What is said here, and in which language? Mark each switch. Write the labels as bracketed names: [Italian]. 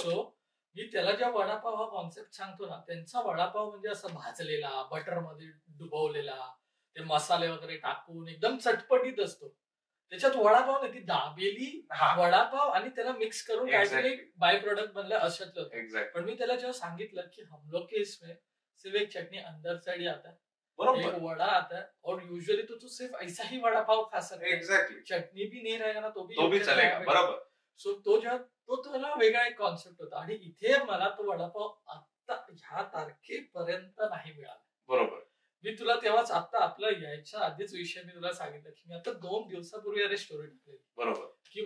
[Marathi] So मी त्याला जेव्हा वडापाव हा कॉन्सेप्ट सांगतो ना, त्यांचा वडापाव म्हणजे असं भाजलेला, बटर मध्ये डुबवलेला, ते मसाले वगैरे टाकून एकदम चटपटीत असतो. त्याच्यात वडापाव नाही, ती दाबेली वडापाव आणि त्याला मिक्स करून काहीतरी बाय प्रोडक्ट बनलं अशातलं होतं. पण मी त्याला जेव्हा सांगितलं की [Hindi] हम लोग के इसमें सिर्फ एक चटनी अंदर साइड ही आता है, एक वड़ा आता है, और यूजुअली तो सिर्फ ऐसा ही वड़ा पाव खा सकते हैं, [English] exactly, [Hindi] चटनी भी नहीं रहेगा ना तो भी चलेगा. बरोबर. [Marathi] सो तो त्याला वेगळा एक कॉन्सेप्ट होता. आणि इथे मला तो वडापाव आता ह्या तारखेपर्यंत नाही मिळाला. बरोबर. मी तुला तेव्हाच आता आपला यायच्या आधीच विषय मी तुला सांगितलं की मी आता 2 दिवसापूर्वी अरे स्टोरी टाकलेली, बरोबर, की